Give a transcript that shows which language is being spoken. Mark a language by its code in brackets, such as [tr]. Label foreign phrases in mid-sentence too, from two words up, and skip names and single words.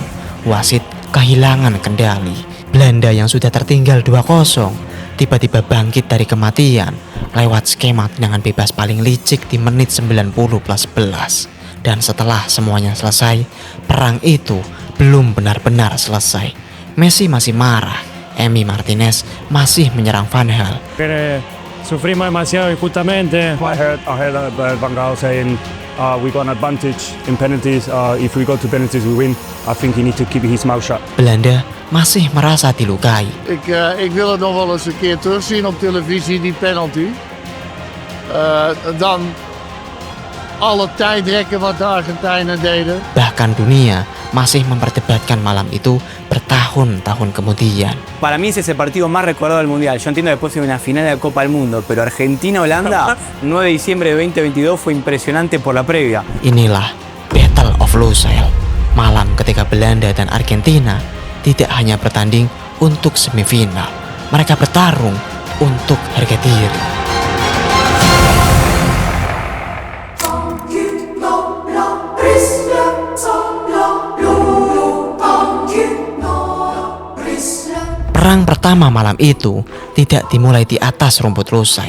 [id] Wasit kehilangan kendali. Belanda yang sudah tertinggal 2-0 tiba-tiba bangkit dari kematian lewat skema tendangan bebas paling licik di menit 90+11. Dan setelah semuanya selesai, perang itu belum benar-benar selesai. Messi masih marah. Emi Martinez masih menyerang Van Gaal. [es] Sufrimos demasiado injustamente. [en] I heard Van Gaal saying we got an advantage in penalties. If we go to penalties we win. I think he needs to keep his mouth shut. [id] Belanda masih merasa dilukai. [nl] Ik wil het nog wel eens een keer terugzien op televisie, die penalty. Dan alle tijdrekken wat de Argentijnen deden. [id] Bahkan dunia masih memperdebatkan malam itu bertahun-tahun kemudian. [es] Para mí ese es el partido más recordado del Mundial. Yo entiendo después de una final de la Copa del Mundo, pero Argentina-Holanda, 9 de diciembre de 2022 fue impresionante por la previa. [id] Inilah Battle of Lusail, malam ketika Belanda dan Argentina tidak hanya bertanding untuk semifinal, mereka bertarung untuk harga diri. Perang pertama malam itu tidak dimulai di atas rumput Lusail.